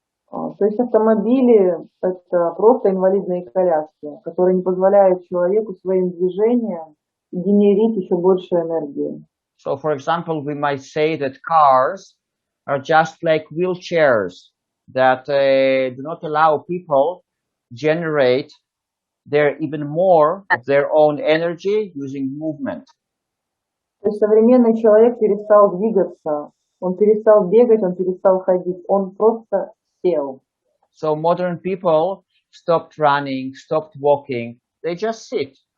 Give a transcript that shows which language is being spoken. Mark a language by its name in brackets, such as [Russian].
[Russian] То есть автомобили – это просто инвалидные коляски, которые не позволяют человеку своим движением генерить еще больше энергии. [English] So, for example, we might say that cars are just like wheelchairs that do not allow people generate even more of their own energy using movement. [Russian] То есть современный человек перестал двигаться, он перестал бегать, он перестал ходить, он просто сел. [English] So modern people stopped running, stopped walking, they just sit.